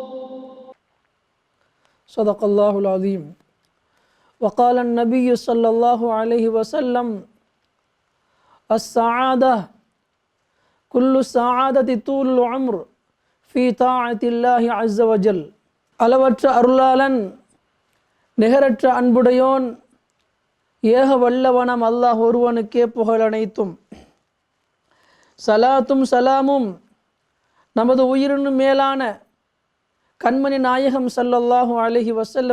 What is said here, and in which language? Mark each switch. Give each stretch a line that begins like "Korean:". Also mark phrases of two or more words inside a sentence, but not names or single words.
Arabic: صدق الله العظيم. وقال النبي صلى الله عليه وسلم: السعادة كل السعادة طول العمر في طاعة الله عز وجل.
Tamil: அளவற்ற அருளாளன், நிகரற்ற அன்புடையோன், ஏக வல்லவனம் அல்லாஹ் ஒருவனுக்கே புகழனைத்தும். சலாத்தும் சலாமும் நமது உயிரினும் மேலான கண்மணி நாயகம்
Arabic: صلى الله عليه وسلم